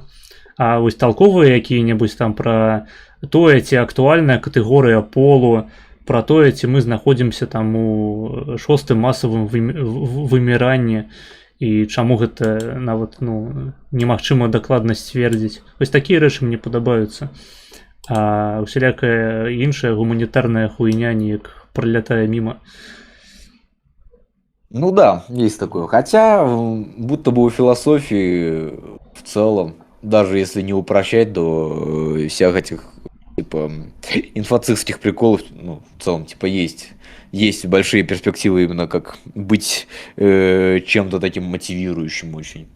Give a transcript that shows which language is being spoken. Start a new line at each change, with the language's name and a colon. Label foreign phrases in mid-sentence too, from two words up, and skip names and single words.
Belarusian: А вось талковыя якія-небудзь там пра тое, ці актуальная катэгорыя полу, пра тое, ці мы знаходзімся там у шостым масавым выміранні, і чаму гэта нават немагчыма дакладна сцвердзіць. Вось такія рэчы мне падабаюцца. А усялякая іншая гуманітарная хуйня неяк пролятае міма.
Russian: Ну да, есть такое. Хотя, будто бы у философии в целом, даже если не упрощать до всех этих, типа, инфо-цистских приколов, ну, в целом, типа, есть большие перспективы именно как быть чем-то таким мотивирующим очень.